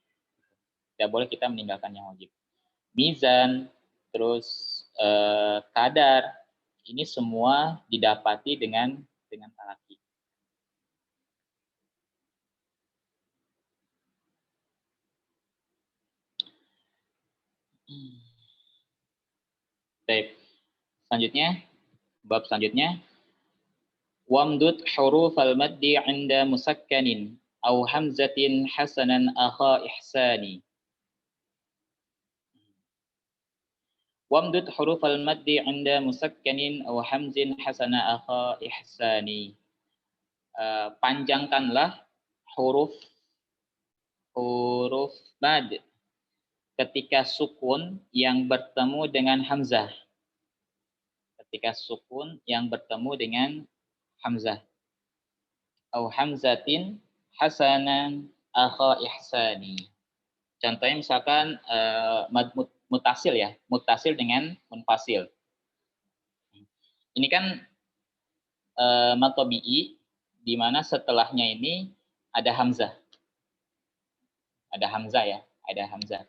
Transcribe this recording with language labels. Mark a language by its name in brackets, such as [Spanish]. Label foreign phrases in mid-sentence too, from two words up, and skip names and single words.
[Indonesian] Mizan, terus kadar, ini semua didapati dengan talaki. Baik. Bab selanjutnya, [Arabic] وامدد حروف المد عند مسكن أو همزة حسنا أخا إحسان. وامدد حروف المد عند مسكن أو همز حسنا أخا إحسان. [Indonesian] Panjangkanlah huruf mad ketika sukun yang bertemu dengan hamzah. [Arabic] أو همزة حسنا أخا إحسان. [Indonesian] Contohnya misalkan mutasil ya, mutasil dengan munfasil. Ini kan mad tabi'i, di mana setelahnya ini ada hamzah. Ada hamzah ya, ada hamzah.